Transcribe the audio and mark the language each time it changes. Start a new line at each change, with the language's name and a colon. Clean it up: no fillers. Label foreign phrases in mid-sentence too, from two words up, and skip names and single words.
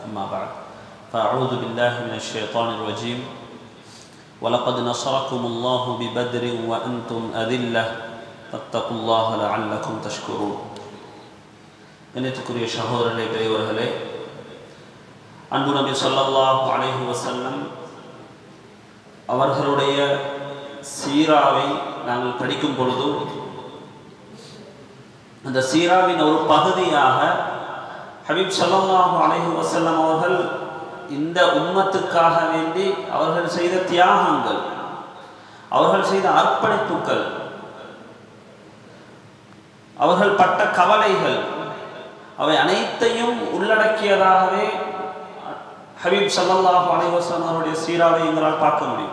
Arabic: أما بعد فأعوذ بالله من الشيطان الرجيم ولقد نصركم الله ببدر وأنتم أذلة فاتقوا الله لعلكم تشكرون
Tamil: கண்ணியத்துக்குரிய சகோதரர்களே பெரியவர்களே, அன்பு நபி
Arabic: صلى الله عليه وسلم
Tamil: அவர்களுடைய சீராவை நாங்கள் படிக்கும் பொழுது அந்த சீராவின் ஒரு பகுதியாக ஹபீப்
Arabic: صلى الله عليه وسلم
Tamil: அவர்கள் இந்த உம்மத்துக்காக வேண்டி அவர்கள் செய்த தியாகங்கள், அவர்கள் செய்த அர்ப்பணிப்புகள், அவர்கள் பட்ட கவலைகள், அவை அனைத்தையும் உள்ளடக்கியதாகவே ஹபீப்
Arabic: صلى الله عليه وسلم
Tamil: அவருடைய சீராவை எங்களால் பார்க்க முடியும்.